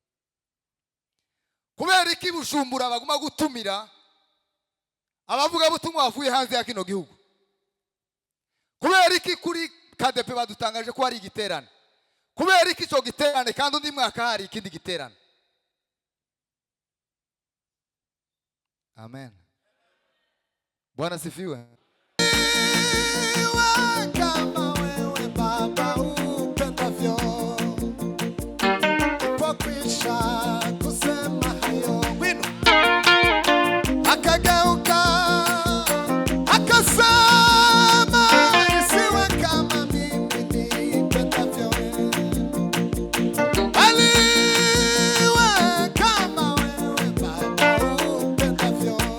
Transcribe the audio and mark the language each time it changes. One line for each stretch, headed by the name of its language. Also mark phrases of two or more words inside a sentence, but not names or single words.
Rundi: Kubera iki Bujumbura baguma gutumira abavuga butumwa bavuye hanze ya kino gihugu? Kubera iki kuri KDP badutangaje ko hari igiterane? Kubera iki cyo giterane kandi undi mwaka hari ikindi giterane? Amen.
Swahili: Bwana sifiwe. Kama wewe Baba upendavyo, kwa kwisha kusema hayo wino, akageuka akasema isiwe kama mimi nipendavyo, aliwe kama wewe Baba upendavyo.